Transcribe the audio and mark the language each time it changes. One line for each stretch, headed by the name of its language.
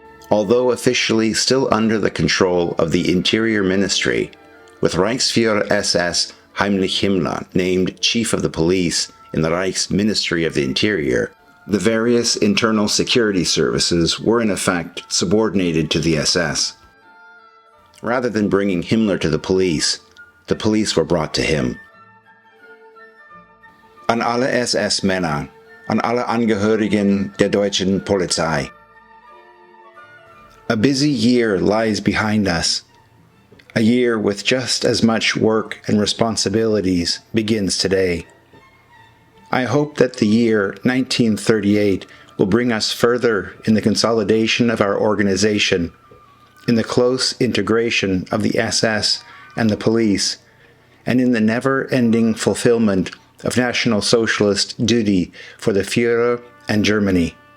English: Although officially still under the control of the Interior Ministry, with Reichsführer-SS Heinrich Himmler named Chief of the Police in the Reich's Ministry of the Interior, the various internal security services were in effect subordinated to the SS. Rather than bringing Himmler to the police were brought to him.
German: An alle SS-Männer, an alle Angehörigen der deutschen Polizei.
English: A busy year lies behind us. A year with just as much work and responsibilities begins today. I hope that the year 1938 will bring us further in the consolidation of our organization, in the close integration of the SS and the police, and in the never-ending fulfillment of National Socialist duty for the Führer and Germany.